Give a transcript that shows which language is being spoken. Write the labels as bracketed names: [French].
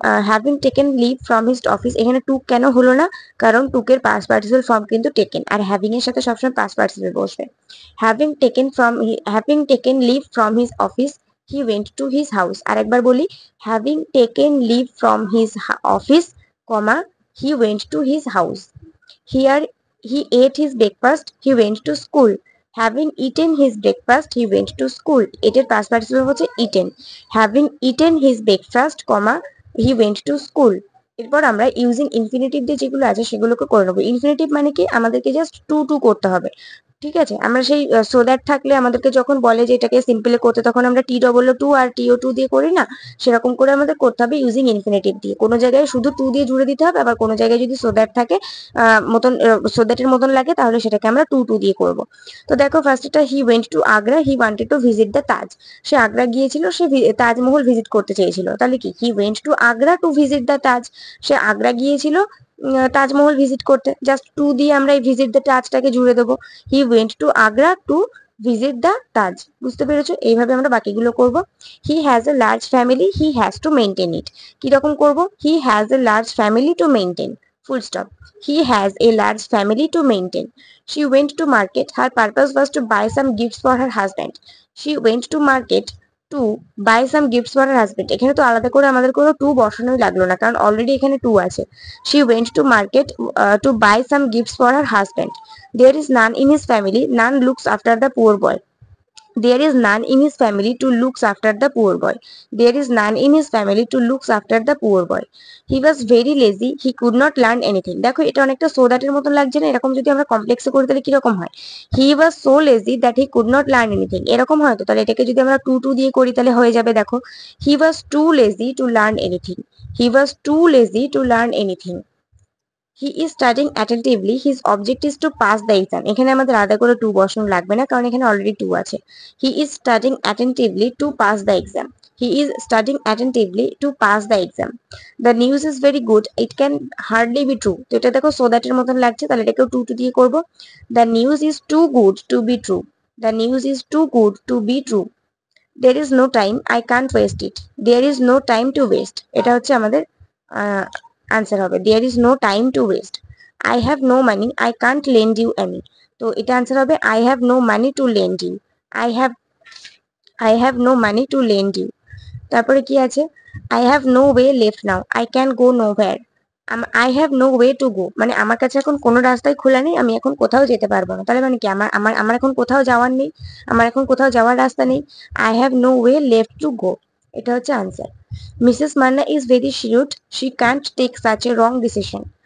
[English] Having taken leave from his office, [Bangla] এখানে টুক কেন হলো না, কারণ টুকের পাস্ট পার্টিসিপল ফর্ম কিন্তু টেকেন, আর হ্যাভিং এর সাথে সবসময় পাস্ট পার্টিসিপল বসবে। [English] having taken leave from his office, he went to his house. [Bangla] আরেকবার বলি, [English] having taken leave from his office, comma he went to his house. Here he ate his breakfast, he went to school. Having eaten his breakfast, he went to school. [Bangla] এটার past participle হচ্ছে eaten. [English] Having eaten his breakfast, comma he went to school. [Bangla] এরপর আমরা using infinitive দিয়ে যেগুলো আছে সেগুলোকে করে নেবো। ইনফিনিটিভ মানে কি, আমাদেরকে জাস্ট টু টু করতে হবে। ঠিক আছে, আমরা সেই সো দ্যাট থাকলে আমাদেরকে যখন বলে যে এটাকে সিম্পলে করতে, তখন আমরা টি ডবল টু আর টিও টু দিয়ে করি না, সেরকম করে আমাদের করতে হবে ইউজিং ইনফিনিটিভ দিয়ে। কোনো জায়গায় শুধু টু দিয়ে জুড়ে দিতে হবে, আবার কোনো জায়গায় যদি সো দ্যাট থাকে সো দ্যাটের মতন লাগে, তাহলে সেটাকে আমরা টু টু দিয়ে করব। তো দেখো ফার্স্ট এটা, [English] He went to Agra, he wanted to visit the Taj. [Bangla] সে আগ্রা গিয়েছিল, সে তাজমহল ভিজিট করতে চেয়েছিল। তাহলে কি, [English] He went to Agra to visit the Taj. [Bangla] সে আগ্রা গিয়েছিল তাজমহল ভিজিট করতে, জাস্ট টু দিয়ে আমরা এই ভিজিট দ্য তাজটাকে জুড়ে দেবো। [English] He went to Agra to visit the Taj. [Bangla] বুঝতে পেরেছো? এইভাবে আমরা বাকিগুলো করব। [English] He has a large family, he has to maintain it. [Bangla] কিরকম করব, [English] He has a large family to maintain, full stop. He has a large family to maintain. She went to market, her purpose was to buy some gifts for her husband. She went to market to buy some gifts for her husband. [Bangla] এখানে তো আলাদা করে আমাদের কোনো two বসানোই লাগলো না, কারণ already এখানে টু আছে। [English] She went to market to buy some gifts for her husband. There is none in his family, none looks after the poor boy. There is none in his family to looks after the poor boy. There is none in his family to looks after the poor boy. He was very lazy, he could not learn anything. [Bangla] দেখো এটা অনেকটা so দ্যাটের মতন লাগছে না? এরকম যদি আমরা কমপ্লেক্সে করি তাহলে কিরকম হয়, [English] he was so lazy that he could not learn anything, [Bangla] এরকম হয় তো। তাহলে এটাকে যদি আমরা টু টু দিয়ে করি তাহলে হয়ে যাবে, দেখো [English] He was too lazy to learn anything. He was too lazy to learn anything. He is studying attentively, his object is to pass the exam. [Bangla] এখানে আমাদের আলাদা করে টু বসানো লাগবে না, কারণ এখানে অলরেডি টু আছে। [English] He is studying attentively to pass the exam. He is studying attentively to pass the exam. The news is very good, it can hardly be true. [Bangla] তো এটা দেখো সো দ্যাটের মতন লাগছে, তাহলে এটাকেও টু টু দিয়ে করবো। [English] The news is too good to be true. The news is too good to be true. there is no time, I can't waste it. There is no time to waste. [Bangla] এটা হচ্ছে আমাদের answer হবে [English] there is no time to waste. I have no money, I can't lend you any. [Bangla] তো এটা answer হবে [English] I have no money to lend you. I have I have no money to lend you. [Bangla] তারপরে কি আছে [English] I have no way left now, I can go nowhere. I have no way to go, [Bangla] মানে আমার কাছে এখন কোনো রাস্তাই খোলা নেই, আমি এখন কোথাও যেতে পারবো না। তাহলে মানে কি আমার আমার আমার এখন কোথাও যাওয়ার নেই, আমার এখন কোথাও যাওয়ার রাস্তা নেই। [English] I have no way left to go, [Bangla] এটা হচ্ছে answer. [English] Mrs Manna is very sure she can't take such a wrong decision.